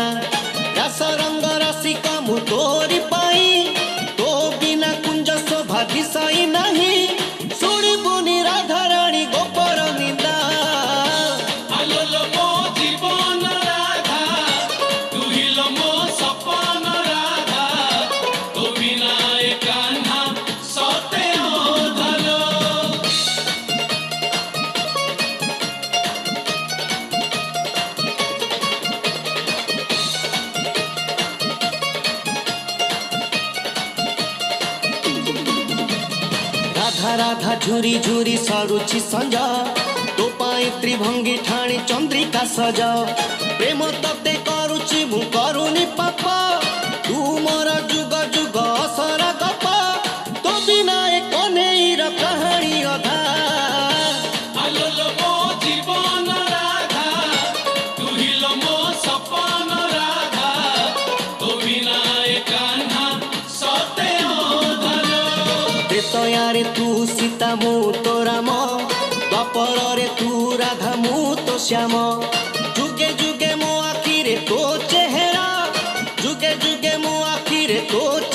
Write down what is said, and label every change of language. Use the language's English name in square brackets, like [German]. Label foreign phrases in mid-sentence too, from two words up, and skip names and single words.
[Odia] ରାସ ରଙ୍ଗ ରସିକ ମୁଁ ତୋରି ପାଇଁ, ତୋ ବିନା କୁଞ୍ଜ ଶୋଭା ଦିଶଇ ନାହିଁ। ଶୁଣିବୁନି ରାଧାରାଣୀ ଗୋପର ନିନ୍ଦା। [Sambalpuri] ଆଲୋ ଲୋ ମୋ ଜୀବନ ରାଧା, ତୁଇ ଲୋ ମୋ ସପନ ରାଧା, ତୋ ବିନା ଏ କାହ୍ନା ସତେ ଅଧଲୋ। [Odia] ରାଧା ରାଧା ଝୁରି ଝୁରି ସରୁଛି ସଞ୍ଜ, ତୋ ପାଇଁ ତ୍ରିଭଙ୍ଗୀ ଠାଣି ଚନ୍ଦ୍ରିକା ସଜ। ପ୍ରେମ ତତେ କରୁଛି ମୁଁ କରୁନି ପାପ, ତୁ ମୋର ଯୁଗ ଯୁଗ ଅସରା ଗପ। ତୋ ବିନା ଏ କନେଇର କାହାଣୀ ଅଧା। [Sambalpuri] ଆଲୋ ଲୋ ମୋ ଜୀବନ ରାଧା, ତୁଇ ଲୋ ମୋ ସପନ ରାଧା, ତୋ ବିନା ଏ କାହ୍ନା ସତେ ଅଧଲୋ। [Odia] ତ୍ରେତୟାରେ ତୁ ସୀତା ମୁଁ ତୋ ରାମ, ଦ୍ୱାପରରେ ତୁ ରାଧା ମୁଁ ତୋ ଶ୍ୟାମ। ଯୁଗେ ଯୁଗେ ମୋ ଆଖିରେ ତୋ ଚେହେରା, ଯୁଗେ ଯୁଗେ ମୋ ଆଖିରେ ତୋ